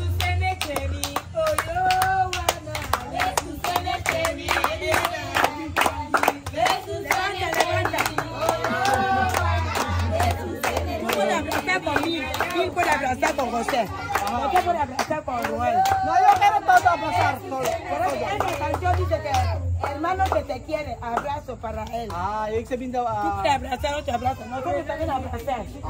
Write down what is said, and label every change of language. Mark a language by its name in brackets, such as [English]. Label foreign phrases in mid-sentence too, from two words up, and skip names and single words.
[Spanish] ¿Quién puede abrazar con José? ¿Quién puede abrazar con Ruel? No, yo quiero todo abrazar. Por eso en la canción dice que hermano que te quiere, abrazo para él. [Filipino] Ibig sabihin daw, [Spanish] Tú quieres abrazar, otro abrazo. Nosotros también abrazar.